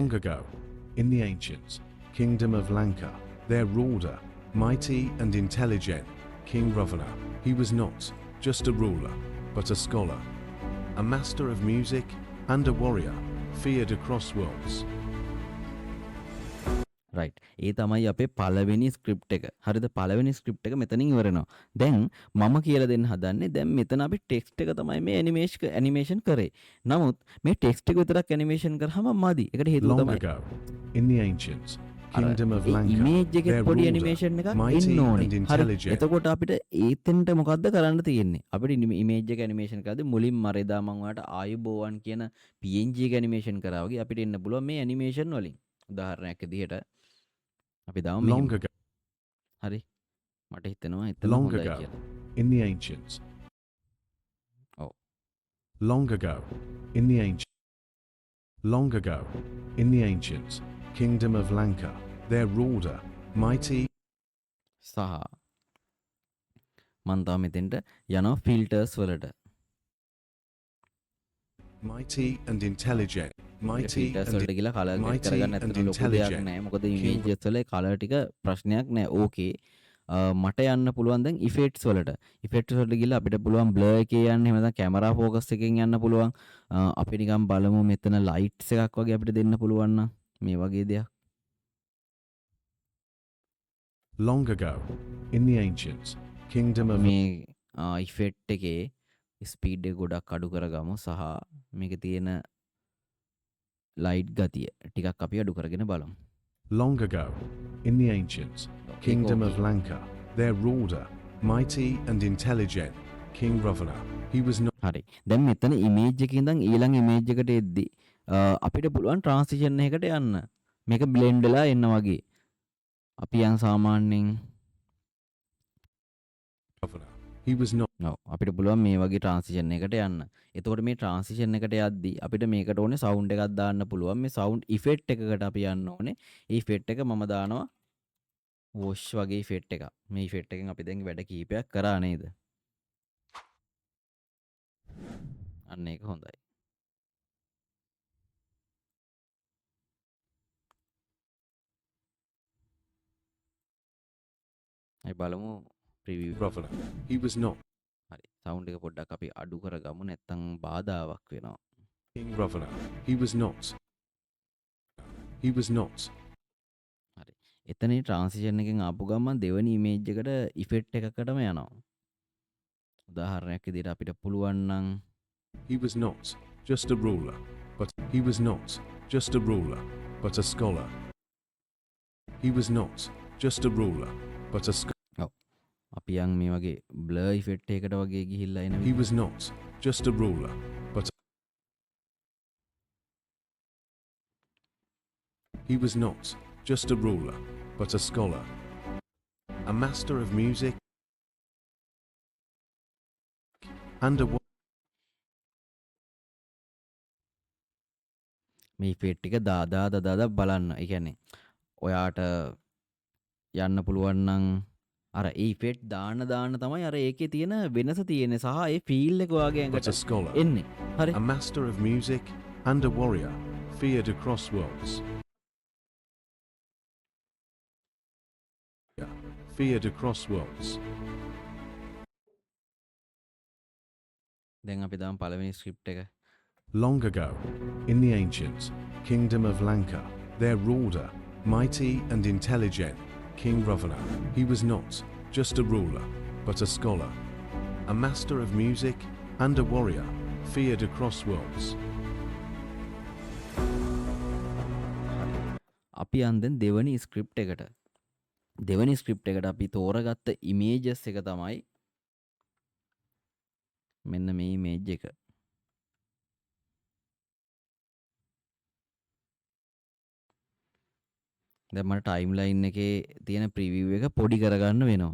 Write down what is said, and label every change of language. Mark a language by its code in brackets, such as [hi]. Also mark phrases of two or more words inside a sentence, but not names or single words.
[en] Long ago, in the ancient kingdom of Lanka, there ruled a mighty and intelligent King Ravana. He was not just a ruler, but a scholar, a master of music and a warrior, feared across worlds. [si] රයිට්. ඒ තමයි අපේ පළවෙනි ස්ක්‍රිප්ට් එක. හරිද? පළවෙනි ස්ක්‍රිප්ට් එක මෙතනින් ඉවර වෙනවා. දැන් මම කියලා දෙන්න හදන්නේ දැන් මෙතන අපි ටෙක්ස්ට් එක තමයි මේ ඇනිමේෂන් කරේ. නමුත් මේ ටෙක්ස්ට් එක විතරක් ඇනිමේෂන් කරාම මදි. ඒකට හේතුව [en] Long [si] තමයි [en] ago, in the ancients, kingdom of [si] ඒ [en] Lanka, [si] ඉමේජ් එකේ [en] their [si] පොඩි [en] ruler, [si] ඇනිමේෂන් එකක් [en] mighty [si] එන්න ඕනේ. [en] and [si] හරි. [en] intelligent, [si] එතකොට අපිට ඒතෙන්ට මොකද්ද කරන්න තියෙන්නේ? අපිට ඉමේජ් එක ඇනිමේෂන් කරද්දී මුලින්ම අර එදා මම ඔයාලට ආයුබෝවන් කියන PNG එක ඇනිමේෂන් කරා වගේ අපිට එන්න පුළුවන් මේ ඇනිමේෂන් වලින්. උදාහරණයක් විදිහට අපි දාමු [en] long [si] මෙහෙම. [en] ago, [si] හරි. මට හිතෙනවා එතන [en] long [si] හොඳයි [en] ago, [si] කියලා. [en] in the ancients. Oh. Long ago, in the ancient. Long ago, in the ancients, kingdom of Lanka, their ruler, mighty [si] සහ මම තාම මෙතෙන්ට යනවා ෆිල්ටර්ස් වලට. [en] and intelligent, mighty [si] ෆිල්ටර්ස් [en] and [si] වලට ගිහලා [en] color get mighty [si] කරගන්න [en] and [si] ඇත්තට ලොකු දෙයක් [en] intelligent. [si] නෑ. මොකද ඉමේජස් වල කලර් ටික ප්‍රශ්නයක් නෑ. ඕකේ. මට යන්න පුළුවන් දැන් ඉෆෙක්ට්ස් වලට. ඉෆෙක්ට්ස් වලට ගිහලා අපිට පුළුවන් බ්ලර් එකේ යන්න, එහෙම නැත්නම් [en] camera focus [si] එකෙන් යන්න පුළුවන්. අපි නිකන් බලමු මෙතන ලයිට්ස් එකක් වගේ අපිට දෙන්න පුළුවන් නම් මේ වගේ දෙයක්. [en] Long ago, in the ancients, kingdom of [si] මේ ඉෆෙක්ට් එකේ ස්පීඩ් එක ගොඩක් අඩු කරගමු සහ මේකේ තියෙන ලයිට් ගතිය ටිකක් අපි අඩු කරගෙන බලමු. [en] Long ago, in the ancients, kingdom of Lanka, their ruler, mighty and intelligent, King Ravana. He was not [si] හරි. දැන් මෙතන ඉමේජ් එකේ ඉඳන් ඊළඟ ඉමේජ් එකට එද්දි අපිට පුළුවන් ට්‍රාන්සිෂන් එකකට යන්න. මේක බ්ලෙන්ඩ් වෙලා එන්න වගේ. අපි යන් සාමාන්‍යයෙන් [en] Ravana. He was not [si] ඔව් අපිට පුළුවන් මේ වගේ ට්‍රාන්සිෂන් එකකට යන්න. එතකොට මේ ට්‍රාන්සිෂන් එකට යද්දි අපිට මේකට ඕනේ සවුන්ඩ් එකක් දාන්න පුළුවන්. මේ [en] sound effect [si] එකකට අපි යන්න ඕනේ. ඒ ඉෆෙක්ට් එක මම දානවා වොෂ් වගේ ඉෆෙක්ට් එකක්. මේ ඉෆෙක්ට් එකෙන් අපි දැන් වැඩ කීපයක් කරා නේද? අන්න ඒක හොඳයි. අපි බලමු ප්‍රිවිව්. [en] Ravana. He was not [si] හරි. සවුන්ඩ් එක පොඩ්ඩක් අපි අඩු කරගමු නැත්නම් බාධාවක් වෙනවා. [en] King Ravana. He was not. He was not. [si] හරි. එතන ට්‍රාන්සිෂන් එකෙන් ආපු ගමන් දෙවෙනි ඉමේජ් එකට ඉෆෙක්ට් එකකටම යනවා. උදාහරණයක් විදිහට අපිට පුළුවන් නම් [en] He was not just a ruler, but he was not just a ruler, but a scholar. He was not just a ruler, but a scholar. [si] අපි යන් මේ වගේ [en] blur effect [si] එකකට වගේ ගිහිල්ලා එන [en] He was not just a ruler, but he was not just a ruler, but a scholar, a master of music, and a [si] මේ ඉෆෙක්ට් එක දාදා බලන්න. ඒ කියන්නේ ඔයාට යන්න පුළුවන් නම් අර ඒ ඉෆෙක්ට් දාන්න තමයි අර ඒකේ තියෙන වෙනස තියෙන්නේ සහ ඒ ෆීල් එක ඔයාගේ [en] but a [si] ඇඟට [en] scholar, [si] එන්නේ. හරි. [en] a master of music, and a warrior, feared across worlds. Feared across worlds. [si] දැන් අපි දාමු පළවෙනි ස්ක්‍රිප්ට් එක. [en] Long ago, in the ancients, kingdom of Lanka, their ruler, mighty and intelligent, King Ravana. He was not just a ruler, but a scholar, a master of music, and a warrior, feared across worlds. [si] අපි යන් දැන් දෙවෙනි ස්ක්‍රිප්ට් එකට. දෙවෙනි ස්ක්‍රිප්ට් එකට අපි තෝරගත්ත ඉමේජස් එක තමයි මෙන්න මේ ඉමේජ් එක. දැන් මට ටයිම්ලයින් එකේ තියෙන ප්‍රිවිව් එක පොඩි කරගන්න වෙනවා.